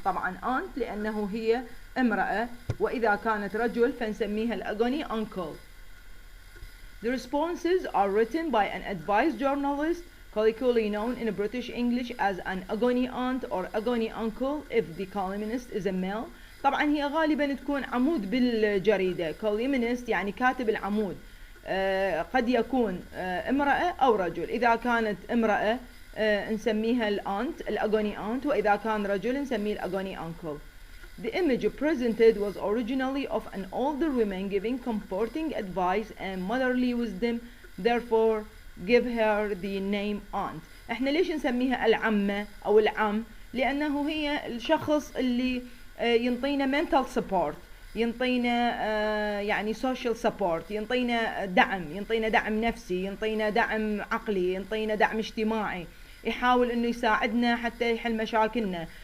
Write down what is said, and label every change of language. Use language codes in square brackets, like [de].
[ar] طبعا أنت لأنه هي امرأة، وإذا كانت رجل فنسميها الأغوني أنكل. [en] The responses are written by an advice journalist, colloquially known in British English as an agony aunt or agony uncle if the columnist is a male. [ar] طبعا هي غالبا تكون عمود بالجريدة. columnist يعني كاتب العمود، قد يكون امرأة أو رجل. إذا كانت امرأة نسميها الأغوني aunt، وإذا كان رجل نسميه الأغوني uncle. [en] The image presented was originally of an older woman giving comforting advice and motherly wisdom, therefore give her the name aunt. [ar] احنا ليش نسميها العمة او العم؟ لانه هي الشخص اللي ينطينا [en] mental support، [ar] ينطينا يعني [en] social support، [ar] ينطينا دعم نفسي، ينطينا دعم عقلي، ينطينا دعم اجتماعي، يحاول انه يساعدنا حتى يحل مشاكلنا.